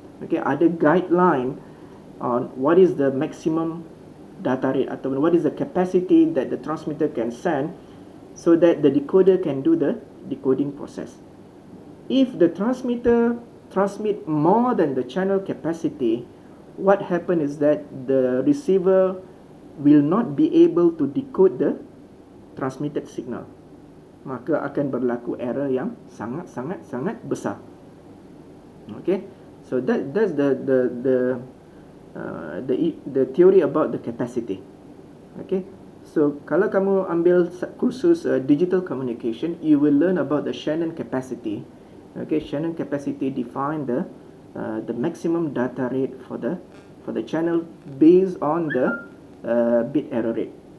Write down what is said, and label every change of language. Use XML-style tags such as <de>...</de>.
<en>Okay, ada guideline on what is the maximum data rate ataupun what is the capacity that the transmitter can send so that the decoder can do the decoding process. If the transmitter transmit more than the channel capacity, what happen is that the receiver will not be able to decode the transmitted signal.</en> <ms>Maka akan berlaku error yang sangat besar.</ms> <en>Okay, so that's the theory about the capacity. Okay, so</en> <ms>kalau kamu ambil kursus</ms> <en>digital communication, you will learn about the Shannon capacity. Okay, Shannon capacity define the maximum data rate for the channel based on the bit error rate.</en>